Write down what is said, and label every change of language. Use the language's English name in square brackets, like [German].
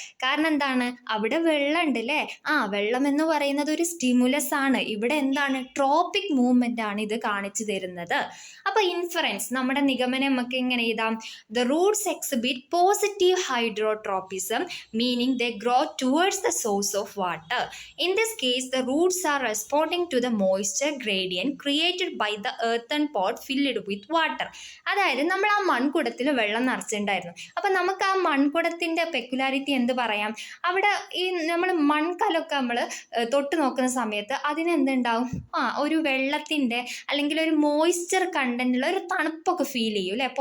[Malayalam] കാരണം എന്താണ്, അവിടെ വെള്ളം ഉണ്ട് അല്ലേ. വെള്ളം എന്ന് പറയുന്നത് ഒരു സ്റ്റിമുലസ് ആണ്. ഇവിടെ എന്താണ്, ട്രോപ്പിക് മൂവ്മെൻ്റ് ആണ് ഇത് കാണിച്ചു തരുന്നത്. അപ്പോൾ ഇൻഫറൻസ്, നമ്മുടെ നിഗമനം നമുക്ക് എങ്ങനെ എഴുതാം? [English] The roots exhibit positive hydrotropism, meaning they grow towards the source of water. In this case, the roots are responding to the moisture gradient created by the earthen pot filled with water. [Malayalam] അതായത് നമ്മൾ ആ മൺകുടത്തിൽ വെള്ളം നിറച്ചിട്ടുണ്ടായിരുന്നു. അപ്പം നമുക്ക് ആ മൺകുടത്തിൻ്റെ peculiarity എന്ത് പറയാം? അവിടെ ഈ നമ്മൾ മൺകലമൊക്കെ നമ്മൾ തൊട്ട് നോക്കുന്ന സമയത്ത് അതിനെന്തുണ്ടാവും, ഒരു വെള്ളത്തിൻ്റെ അല്ലെങ്കിൽ ഒരു മോയ്സ്ചർ കണ്ടന്റുള്ള ഒരു തണുപ്പൊക്കെ ഫീൽ ചെയ്യും അല്ലേ.